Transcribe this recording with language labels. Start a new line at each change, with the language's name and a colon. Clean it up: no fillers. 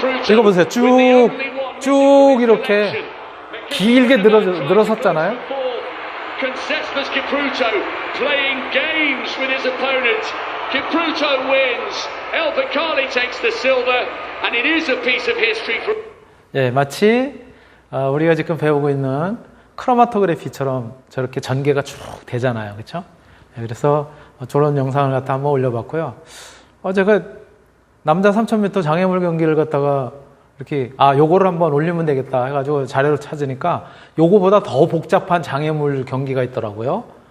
Korean: 이거 보세요. 쭉 이렇게 길게 늘어섰잖아요.
English: Concessus Kipruto playing games with his opponent. Kipruto wins. Al-Bakkali takes the silver, and it is a piece of history for.
Korean: 예, 마치 우리가 지금 배우고 있는 크로마토그래피처럼 저렇게 전개가 쭉 되잖아요. 그렇죠? 예, 그래서 저런 영상을 갖다 한번 올려봤고요. 제가 남자 3000m 장애물 경기를 갖다가 이렇게 요거를 한번 올리면 되겠다 해가지고 자료를 찾으니까 요거보다 더 복잡한 장애물 경기가 있더라고요.